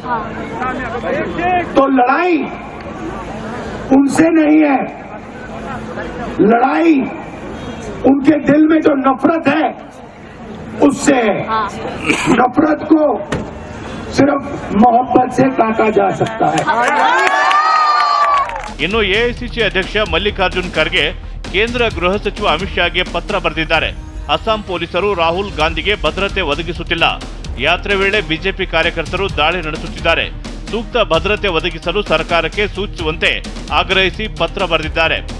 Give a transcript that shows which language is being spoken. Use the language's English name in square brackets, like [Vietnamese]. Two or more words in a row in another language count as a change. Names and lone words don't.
[Hindi] तो लड़ाई उनसे नहीं है, लड़ाई उनके दिल में जो नफरत है उससे है. नफरत को सिर्फ मोहब्बत से काटा जा सकता है. [Kannada] ಇನ್ನು ಎಐಸಿಸಿ ಅಧ್ಯಕ್ಷ ಮಲ್ಲಿಕಾರ್ಜುನ್ ಖರ್ಗೆ ಕೇಂದ್ರ ಗೃಹ ಸಚಿವ ಅಮಿತ್ ಶಾಗೆ ಪತ್ರ ಬರೆದಿದ್ದಾರೆ. ಅಸ್ಸಾಂ ಪೊಲೀಸರು ರಾಹುಲ್ ಗಾಂಧಿಗೆ ಭದ್ರತೆ ಒದಗಿಸುತ್ತಿಲ್ಲ. ಯಾತ್ರೆ ವೇಳೆ ಬಿಜೆಪಿ ಕಾರ್ಯಕರ್ತರು ದಾಳಿ ನಡೆಸುತ್ತಿದ್ದಾರೆ. ಸೂಕ್ತ ಭದ್ರತೆ ಒದಗಿಸಲು ಸರ್ಕಾರಕ್ಕೆ ಸೂಚಿಸುವಂತೆ ಆಗ್ರಹಿಸಿ ಪತ್ರ ಬರೆದಿದ್ದಾರೆ.